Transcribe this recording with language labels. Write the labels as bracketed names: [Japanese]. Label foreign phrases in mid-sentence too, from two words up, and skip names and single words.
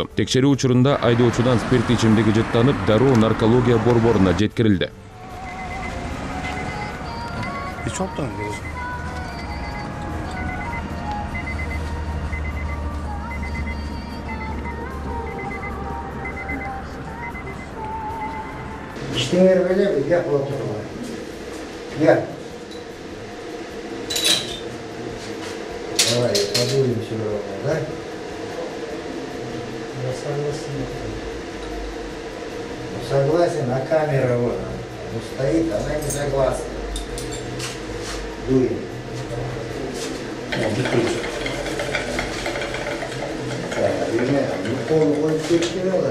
[Kyrgyz] Текшерүү учурунда айдоочудан спирт ичимдиги жыттанып, дароо наркология борборуна жеткирилди. [Turkish] İşte böyle bir gel oturma. Gel. [Russian] Давай, подуем сегодня, да? Я согласен, а камера вот стоит, она не согласна. Дуем. [Turkish] Kolu koyup çektiriyorlar.